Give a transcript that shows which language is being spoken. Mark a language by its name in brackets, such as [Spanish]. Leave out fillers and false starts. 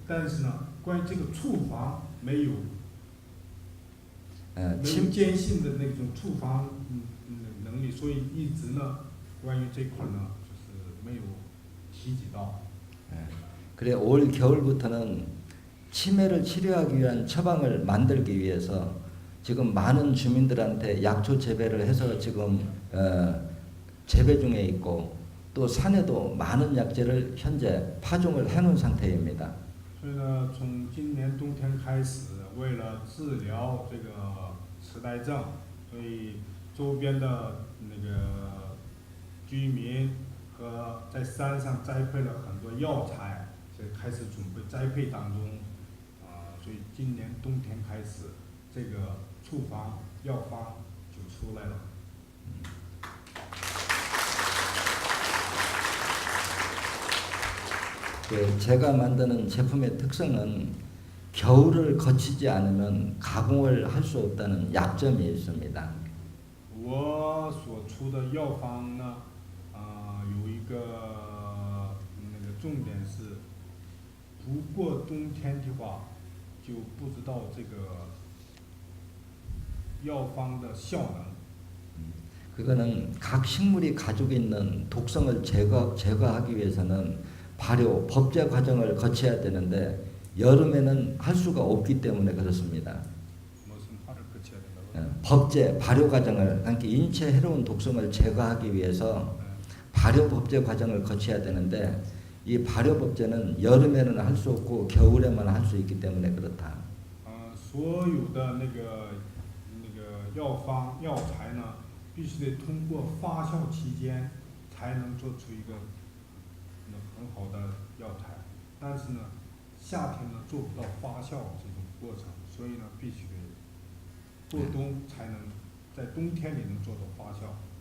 [Chinese] 但是呢，关于这个处方没有坚信的那种处方能力，所以一直呢，关于这块呢，就是没有提及到。 [Korean] 그래 올 겨울부터는 치매를 치료하기 위한 처방을 만들기 위해서 지금 많은 주민들한테 약초 재배를 해서 지금 재배 중에 있고 또 산에도 많은 약재를 현재 파종을 해놓은 상태입니다. [Chinese] 所以呢，从今年冬天开始，为了治疗这个痴呆症，所以周边的那个居民和在山上栽培了很多药材，所以开始准备栽培当中。所以今年冬天开始，这个处方药方就出来了。 [Korean] 제가 만드는 제품의 특성은 겨울을 거치지 않으면 가공을 할 수 없다는 약점이 있습니다. [Chinese] 我所出的药方呢，有一个那个重点是，不过冬天的话，就不知道这个药方的效能。 [Korean] 그거는 각 식물이 가지고 있는 독성을 제거하기 위해서는 발효, 법제 과정을 거쳐야 되는데 여름에는 할 수가 없기 때문에 그렇습니다. 무슨 화를 거쳐야 된다고? 법제, 발효 과정을, 그러니까 인체 해로운 독성을 제거하기 위해서 발효 법제 과정을 거쳐야 되는데 이 발효 법제는 여름에는 할 수 없고 겨울에만 할 수 있기 때문에 그렇다. [Chinese] 所有的那个药材呢，必须得通过发酵期间才能做出一个很好的药材。但是呢，夏天呢做不到发酵这种过程，所以呢必须得过冬才能在冬天里能做到发酵。